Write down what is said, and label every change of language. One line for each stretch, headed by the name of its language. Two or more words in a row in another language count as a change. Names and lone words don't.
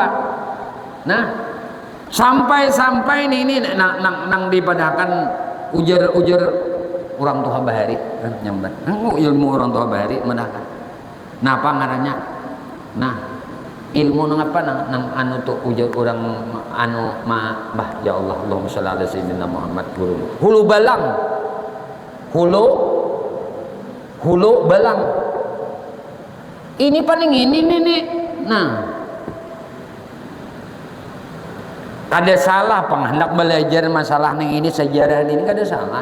Banjar: Nah, sampai ini nang dipadahkan ujar orang tua Bahari nyambat. Ilmu orang tua Bahari menahkan. Napa ngarannya? Nah, ilmu nang apa nang anu tuh ujar orang anu bah ya Allah,
Arabic: اللهم صل على سيدنا محمد
Banjar: hulu balang. Hulu balang. Ini paling ini nih. Nah, ada salah penghendak belajar masalah nih ini sejarah ini kada salah.